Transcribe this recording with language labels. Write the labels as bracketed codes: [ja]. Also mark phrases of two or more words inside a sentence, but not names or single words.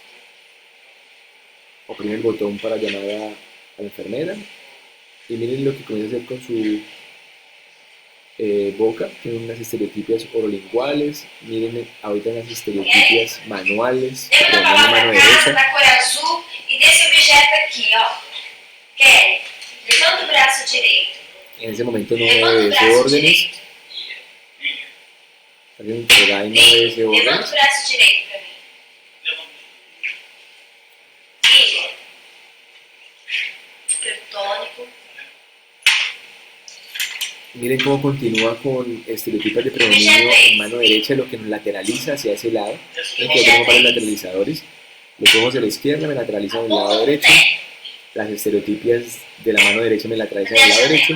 [es] oprime el botón para llamar a la enfermera y miren lo que comienza a hacer con su boca, tiene unas estereotipias orolinguales, miren ahorita unas estereotipias manuales, que predominan la mano derecha. [pt] Da cor azul e desse objeto aqui, ó. Kelly, levanta o braço direito. [es] En ese momento no obedece órdenes. Alguien entregada y no obedece órdenes. [pt] Levanta o braço direito pra mim. [es] Siga. Hipertônico. Miren cómo continúa con estereotipas de predominio en mano derecha, lo que nos lateraliza hacia ese lado. Miren que yo tengo varios lateralizadores. Los ojos de la izquierda me lateralizan del lado derecho. Las estereotipias de la mano derecha me lateralizan del lado derecho.